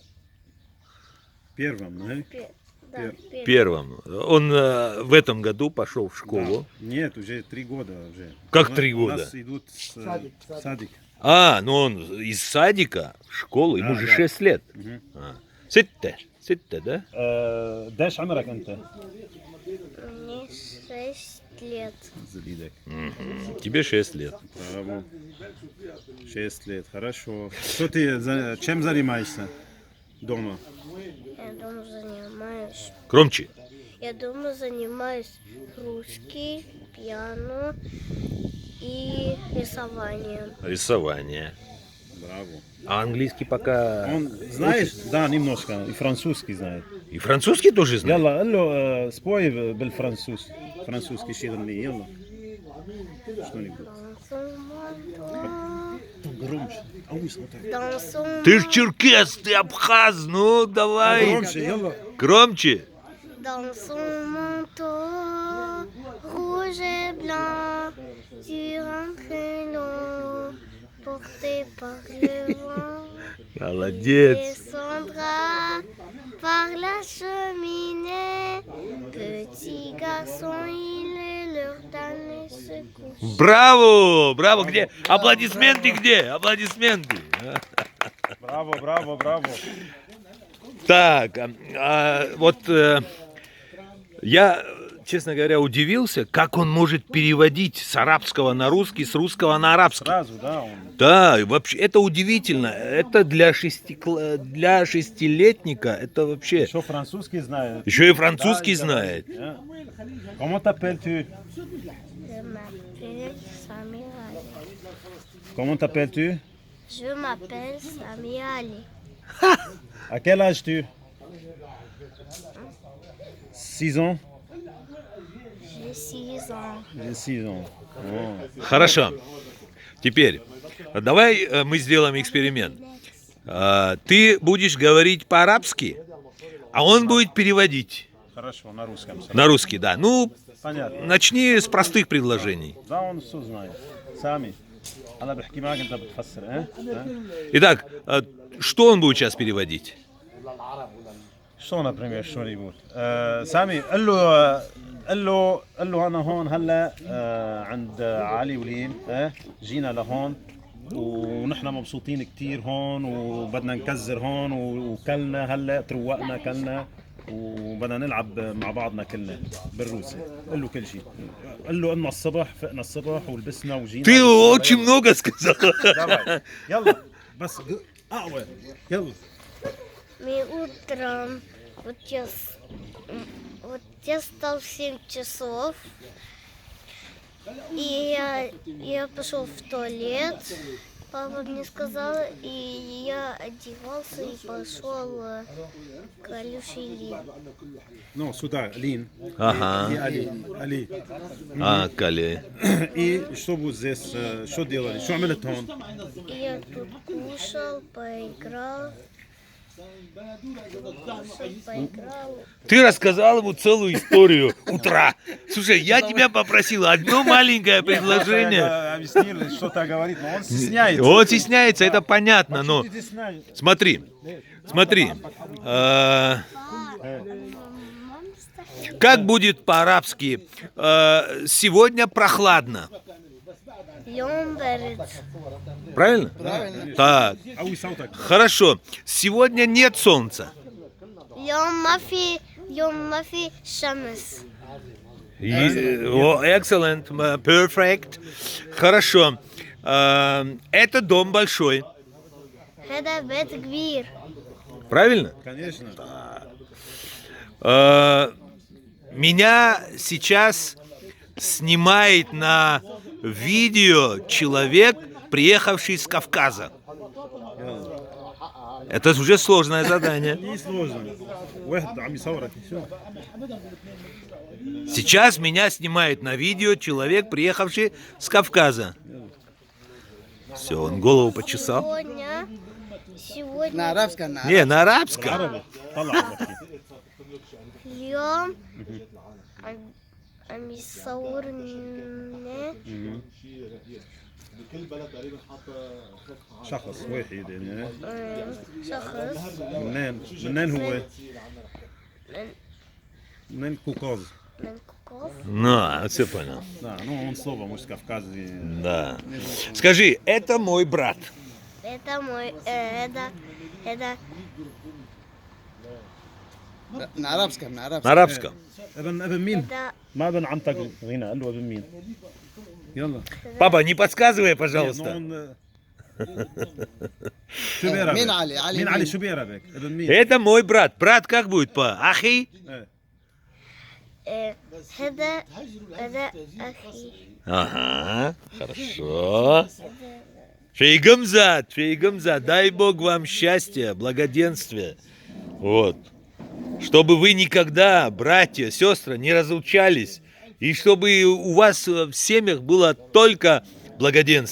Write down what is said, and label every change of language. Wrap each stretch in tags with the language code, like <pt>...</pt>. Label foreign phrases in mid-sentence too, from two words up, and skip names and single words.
<ru>Первом, да? Да, Пер- Первым. Он в этом году пошел в школу. Нет, уже 3 года уже. Как У 3 у года? нас идут в садик. А, ну он из садика в школу, ему Да, же да. 6 лет. Мгм.</ru> <ar>ستة, да? داش عمرك انت؟</ar> <ru>Мне 6 лет. Залидок. Тебе 6 лет. Браво. 6 лет, хорошо. Что ты, чем занимаешься дома? Я дома занимаюсь. Громче. Я дома занимаюсь русский, пиано и рисованием. Рисование. Браво. А английский пока... Он, знаешь, да, немножко, и французский знает. И французский тоже знает?</ru> <ar>يلا قال له спой بالفранцуз. Французский شي غني يلا.</ar> <ru>Что-нибудь. Громче. Ауи, смотри. Ты ж черкес, ты абхаз, ну давай. Громче, يلا. Громче.</ru> <fr>Dans son manteau rouge et blanc, sur un traîneau porté par le vent,</fr> <ru>Молодец.</ru> <fr>descendra par la cheminée. Petit garçon, il est l'heure d'aller se coucher.</fr> <ru>Браво, браво, где? Аплодисменты где? Аплодисменты. Браво, браво, браво. Так, вот я, честно говоря, удивился, как он может переводить с арабского на русский, с русского на арабский. Сразу, да, он. Да, и вообще это удивительно. Это для шестилетника, это вообще... Еще французский знает. Еще и французский Да, знает. да.</ru> <fr>Comment t'appelles-tu? Je m'appelle Samira. Comment t'appelles-tu? Je m'appelle Sami Ali. À quel âge tu? 6 ans? J'ai 6 ans. J'ai 6 ans. Oh.</fr> <ru>Хорошо. Теперь, давай мы сделаем эксперимент. Ты будешь говорить по-арабски, а он будет переводить Хорошо, на русском. на русский, да. Ну, Понятно. начни с простых предложений. Да, он все знает. Сами.</ru> <ar>أنا بحكي معك أنت بتفسر ها؟</ar> <ru>Итак, что он будет сейчас переводить?</ru> <ar>شو например شو يقول؟ سامي قل له أنا هون هلا عند علي ولين جينا لهون ونحن مبسوطين كتير هون وبدنا نكزر هون وكلنا هلا تروقنا كلنا وبدنا نلعب مع بعضنا كلنا بالروسي. قل له كل شيء. قل له انه الصبح فقنا الصبح ولبسنا وجينا.</ar> <ru>Ты очень много сказал.</ru> <ar>давай يلا بس اقوى يلا.</ar> <ru>Мы утром, вот я встал в 7 часов, и я пошел в туалет, папа мне сказал, и я одевался и пошел к Алюше и Лине. Ну, сюда, Лин. Ага. И Али. А, Кали. И что будет здесь? Что делали? Что</ru> <ar>عملت هون?</ar> <ru>И я тут кушал, поиграл. Ты рассказал ему целую историю утра. Слушай, я тебя попросил одно маленькое предложение. Я объяснил, что так говорит, но он стесняется. Он стесняется, это понятно, но Ты стесняешься. смотри. Как будет по-арабски? Сегодня прохладно.</ru> <ar>Лёмберет.</ar> <ru>Правильно? Правильно. Так,</ru> <ar>قوي صوتك.</ar> <ru>хорошо. Сегодня нет солнца.</ru> <ar>يوم ما في شمس.</ar> <en>Excellent, perfect.</en> <ru>Хорошо. Это дом большой.</ru> <ar>هذا بيت كبير.</ar> <ru>Правильно? Конечно. Меня сейчас снимает на видео человек, приехавший с Кавказа. Это уже сложное задание. Не сложно.</ru> <ar>واحد عم يصورك.</ar> <ru>Все. Сейчас меня снимает на видео человек, приехавший с Кавказа. Все, он голову почесал. сегодня На арабском, на Не, на арабском.</ru> <ar>عربي. طلع بحكي. اليوم عم يصورني شخص واحد يعني. شخص منين هو؟ من الكوكاز. من كوكوف.</ar> <ru>Ну, все понял. Да, ну он слово, может, кавказский. Да. Скажи, это мой брат. Это мой, это на арабском, на арабском. На арабском.</ru> <ar>ابن مين؟</ar> <ru>это</ru> <ar>ما ابن عمتك هنا قال له ابن مين؟ يلا.</ar> <ru>Папа, не подсказывай,</ru> <ar>نو</ar> <ru>пожалуйста.</ru> <ar>شو بيعربك؟ مين علي؟ علي مين علي مين؟ شو بيعربك؟ ابن مين؟</ar> <ru>Это мой брат. Брат как будет по?</ru> <ar>Ахи? هذا أخي.</ar> <ru>Ага, хорошо. Фейгамзад, дай Бог вам счастья, благоденствия. Вот. Чтобы вы никогда, братья, сестры, не разлучались. И чтобы у вас в семьях было только благоденствие.</ru>